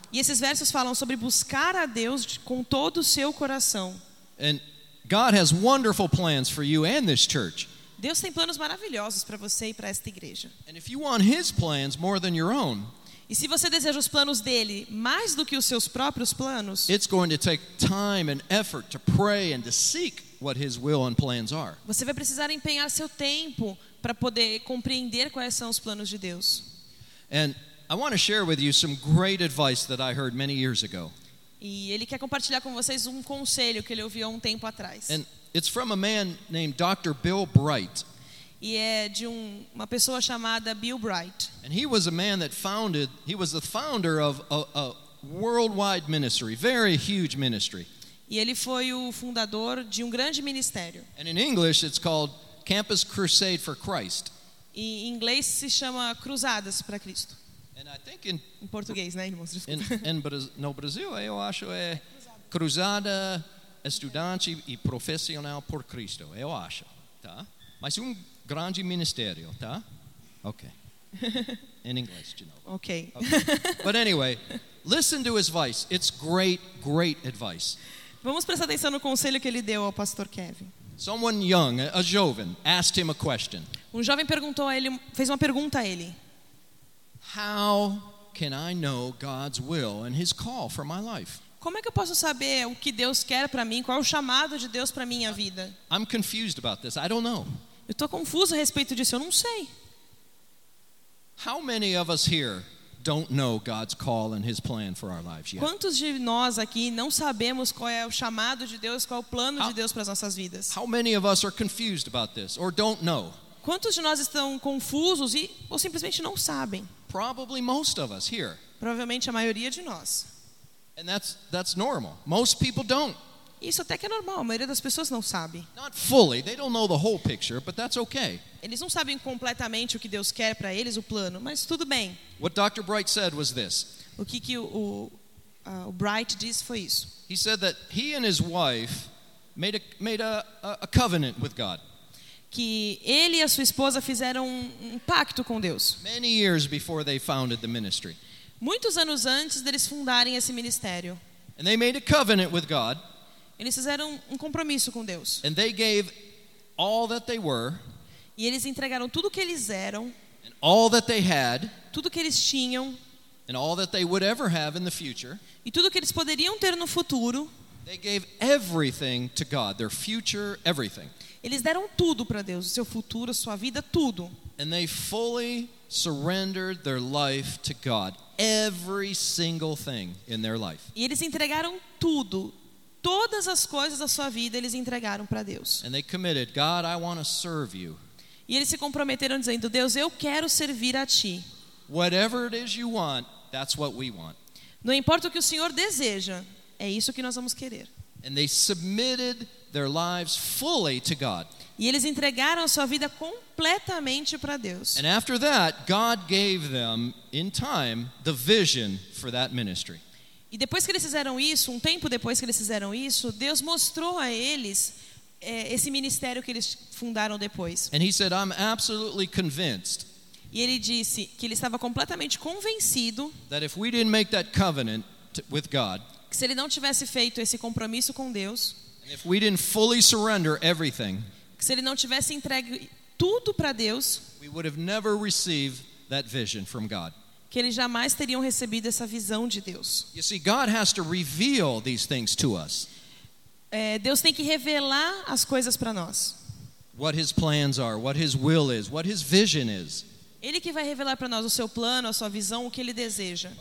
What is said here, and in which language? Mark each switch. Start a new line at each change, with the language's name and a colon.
Portuguese: E esses versos falam sobre buscar a Deus com todo o seu coração.
English: And God has wonderful plans for you and this church.
Portuguese: Deus tem planos maravilhosos para você e para esta igreja.
English: And if you want his plans more than your own,
Portuguese: e se você deseja os planos dele mais do que os seus próprios planos,
English: it's going to take time and effort to pray and to seek what his will and plans are.
Portuguese: Você vai precisar empenhar seu tempo para poder compreender quais são os planos de Deus.
English: And I want to share with you some great advice that I heard many years ago.
Portuguese: E ele quer compartilhar com vocês um conselho que ele ouviu há um tempo atrás.
English: And it's from a man named Dr. Bill Bright.
Portuguese: E é de uma pessoa chamada Bill Bright.
English: And he was a man that founded, he was the founder of a worldwide ministry, very huge ministry.
Portuguese: E ele foi o fundador de grande ministério.
English: And in English it's called Campus Crusade for Christ.
Portuguese: E em inglês se chama Cruzadas para Cristo.
English: And I think in
Portuguese: em português, né, irmãos? Desculpa. In no Brasil, eu acho é Cruzada Estudante e Profissional por Cristo, eu acho, tá? Mas grande ministério, tá? Okay.
English: In English, you know. Okay. But anyway, listen to his advice. It's great, great advice.
Portuguese: Vamos prestar atenção no conselho que ele deu ao pastor Kevin.
English: Someone young,
Portuguese: a jovem,
English: asked him a question.
Portuguese: Um jovem perguntou a ele, fez uma pergunta a ele.
English: How can I know God's will and His call for my life?
Portuguese: Como é que eu posso saber o que Deus quer para mim? Qual é o chamado de Deus para minha vida?
English: I'm confused about this. I don't know.
Portuguese: Eu tô confuso a respeito disso. Eu não sei.
English: How many of us here don't know God's call and His plan for our lives yet?
Portuguese: Quantos de nós aqui não sabemos qual é o chamado de Deus, qual é o plano de Deus para as nossas vidas?
English: How many of us are confused about this or don't know?
Portuguese: Quantos de nós estão confusos e ou simplesmente não sabem?
English: Probably most of us here.
Portuguese: Provavelmente a maioria de nós.
English: And that's normal. Most people don't.
Portuguese: Isso até que é normal, a maioria das pessoas não sabe.
English: Not fully. They don't know the whole picture, but that's okay.
Portuguese: Eles não sabem completamente o que Deus quer para eles, o plano, mas tudo bem.
English: What Dr. Bright said was this.
Portuguese: O que o Bright disse foi isso.
English: He said that he and his wife made a covenant with God.
Portuguese: Que ele e a sua esposa fizeram um pacto com Deus.
English: Many years before they founded the ministry.
Portuguese: Muitos anos antes deles fundarem esse ministério.
English: And they made a covenant with God.
Portuguese: Eles fizeram um compromisso com Deus.
English: And they gave all that they were.
Portuguese: E eles entregaram tudo que eles eram.
English: And all that they had.
Portuguese: Tudo que eles tinham.
English: And all that they would ever have in the future.
Portuguese: E tudo que eles poderiam ter no futuro.
English: They gave everything to God, their future, everything.
Portuguese: Eles deram tudo para Deus, o seu futuro, a sua vida, tudo.
English: And they fully surrendered their life to God, every single thing in their life.
Portuguese: E eles entregaram tudo. Todas as coisas da sua vida eles entregaram para Deus.
English: And they committed, God, I want to serve you.
Portuguese: E eles se comprometeram dizendo, Deus, eu quero servir a ti.
English: Whatever it is you want, that's what we want.
Portuguese: Não importa o que o Senhor deseja, é isso que nós vamos querer.
English: And they submitted their lives fully to God.
Portuguese: E eles entregaram a sua vida completamente para Deus.
English: And after that, God gave them, in time, the vision for that ministry.
Portuguese: E depois que eles fizeram isso, um tempo depois que eles fizeram isso, Deus mostrou a eles esse ministério que eles fundaram depois.
English: And he said, I'm absolutely convinced.
Portuguese: E ele disse que ele estava completamente convencido
English: that if we didn't make that covenant with God,
Portuguese: que se ele não tivesse feito esse compromisso com Deus,
English: and if we didn't fully surrender everything,
Portuguese: que se ele não tivesse entregue tudo para Deus,
English: we would have never received that vision from God.
Portuguese: Que eles jamais teriam recebido essa visão de Deus.
English: You see, God has to reveal these things to us.
Portuguese: Deus tem que revelar as coisas para nós.
English: What His plans are, what His will is, what His vision is.
Portuguese: Ele que vai revelar para nós o seu plano, a sua visão, o que Ele deseja.